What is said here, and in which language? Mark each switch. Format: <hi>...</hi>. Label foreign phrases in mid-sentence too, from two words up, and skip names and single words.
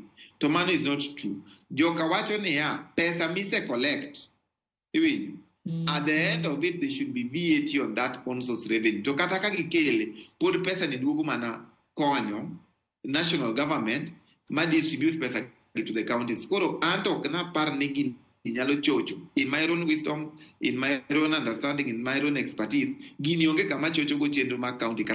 <luo>To mano</luo> <en>is not true.</en> <luo>Joka wacho niya, pesa mise collect,</luo> <en>at the end of it, there should be VAT on that on source revenue.</en> <luo>To kata ka gikele, pod pesa ni duogo mana konyo</luo> <en>national government</en> <luo>ma distribute pesa</luo> <en>to the counties.</en> <luo>Koro anto kana par negi nyalo chocho.</luo> <en>In my own wisdom, in my own understanding, in my own expertise,</en> <luo>gini onge kama chocho go chenro ma county kata</luo>